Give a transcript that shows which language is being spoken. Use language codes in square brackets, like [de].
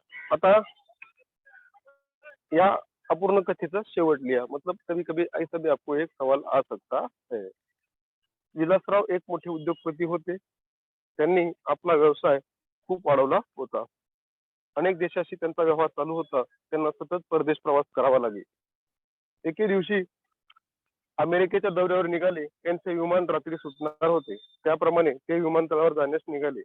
[mr] आता या अपूर्ण कथेचा शेवट लिहा. [hi] मतलब कभी कभी ऐसा भी आपको एक सवाल आ सकता है. [mr] विलासराव एक मोठे उद्योगपती होते. त्यांनी आपला व्यवसाय खूप वाढवला होता. अनेक देशाशी त्यांचा व्यवहार चालू होता. त्यांना सतत परदेश प्रवास करावा लागे. एके दिवशी अमेरिकेच्या दौऱ्यावर निघाले. त्यांचे विमान रात्री सुटणार होते. त्याप्रमाणे ते विमानतळावर जाण्यास निघाले.